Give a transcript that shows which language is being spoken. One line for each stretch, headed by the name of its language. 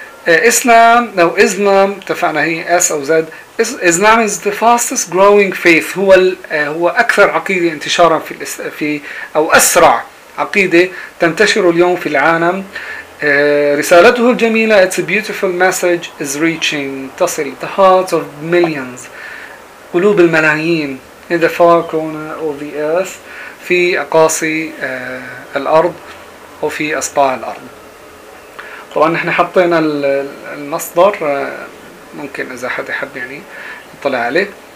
English: Islam, now Islam,
Arabic: تفعنا هي
English: S أو Z. Islam is the fastest growing faith.
Arabic: هو أكثر عقيدة انتشارا في أو أسرع عقيدة تنتشر اليوم في العالم. رسالته الجميلة,
English: it's a beautiful message, is reaching,
Arabic: تصل,
English: the hearts of millions,
Arabic: قلوب الملايين,
English: in the far corner of the earth,
Arabic: في أقاصي الأرض وفي أصبع الأرض. طبعا نحن حطينا المصدر, ممكن إذا حد يحب يعني يطلع عليه.